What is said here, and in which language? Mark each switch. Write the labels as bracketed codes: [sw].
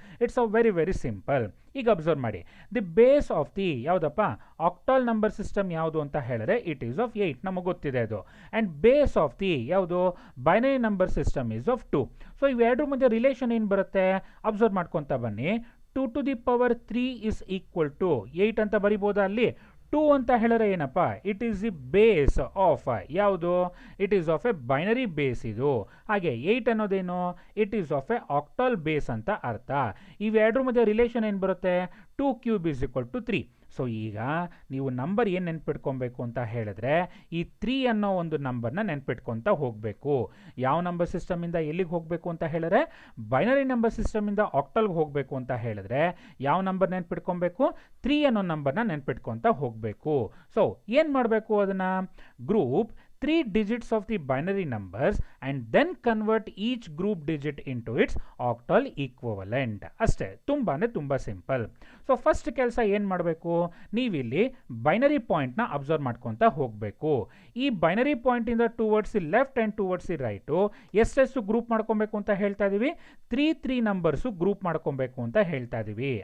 [en] It's a very very simple. ಈಗ observe ಮಾಡಿ, the base of the ಯಾವುದಪ್ಪ octal number system [kn] ಯಾವುದು ಅಂತ ಹೇಳಿದ್ರೆ [en] it is of 8, [kn] ನಮಗೆ ಗೊತ್ತಿದೆ ಅದು. [en] And base of the ಯಾವುದು binary number system is of 2. [kn] So ಇವೆರಡರ ಮಧ್ಯೆ ರಿಲೇಷನ್ ಏನು ಬರುತ್ತೆ ಅಬ್ಸರ್ವ್ ಮಾಡ್ಕೊತಾ ಬನ್ನಿ. [en] 2 to the power 3 is equal to 8 [kn] ಅಂತ ಬರಿಬೋದಾ ಅಲ್ಲಿ? [en] 2 [kn] ಅಂತ ಹೇಳಿದ್ರೆ ಏನಪ್ಪ, [en] It is the base of ಯಾವುದು, it is of a binary base ಇದು. [kn] ಹಾಗೆ 8 ಅನ್ನೋದೇನು, [en] it is of a octal base [kn] ಅಂತ ಅರ್ಥ. ಇವೆರಡರ ಮಧ್ಯೆ ರಿಲೇಷನ್ ಏನು ಬರುತ್ತೆ, [en] 2 cube is equal to 3. [kn] So ಈಗ ನೀವು ನಂಬರ್ ಏನು ನೆನ್ಪಿಟ್ಕೊಬೇಕು ಅಂತ ಹೇಳಿದ್ರೆ ಈ 3 ಅನ್ನೋ ಒಂದು ನಂಬರ್ನ ನೆನ್ಪಿಟ್ಕೊತ ಹೋಗಬೇಕು. ಯಾವ ನಂಬರ್ ಸಿಸ್ಟಮಿಂದ ಎಲ್ಲಿಗೆ ಹೋಗಬೇಕು ಅಂತ ಹೇಳಿದ್ರೆ ಬೈನರಿ ನಂಬರ್ ಸಿಸ್ಟಮಿಂದ ಆಕ್ಟಲ್ಗೆ ಹೋಗಬೇಕು ಅಂತ ಹೇಳಿದ್ರೆ ಯಾವ ನಂಬರ್ ನೆನ್ಪಿಟ್ಕೊಬೇಕು, 3 ಅನ್ನೋ ನಂಬರ್ನ ನೆನ್ಪಿಟ್ಕೊತ ಹೋಗಬೇಕು. ಸೊ ಏನು ಮಾಡಬೇಕು, ಅದನ್ನು [en] Group 3 digits of the binary numbers and then convert each group digit into its octal equivalent. [kn] ಅಷ್ಟೇ, ತುಂಬ ಸಿಂಪಲ್. ಸೊ ಫಸ್ಟ್ ಕೆಲಸ ಏನು ಮಾಡಬೇಕು, ನೀವಿಲ್ಲಿ ಬೈನರಿ ಪಾಯಿಂಟ್ನ ಅಬ್ಸರ್ವ್ ಮಾಡ್ಕೊತ ಹೋಗಬೇಕು. ಈ binary ಪಾಯಿಂಟಿಂದ [en] towards the left and towards the right [kn] ಎಷ್ಟೆಷ್ಟು ಗ್ರೂಪ್ ಮಾಡ್ಕೊಬೇಕು ಅಂತ ಹೇಳ್ತಾ ಇದ್ದೀವಿ, 3 ನಂಬರ್ಸು ಗ್ರೂಪ್ ಮಾಡ್ಕೊಬೇಕು ಅಂತ ಹೇಳ್ತಾ ಇದ್ದೀವಿ.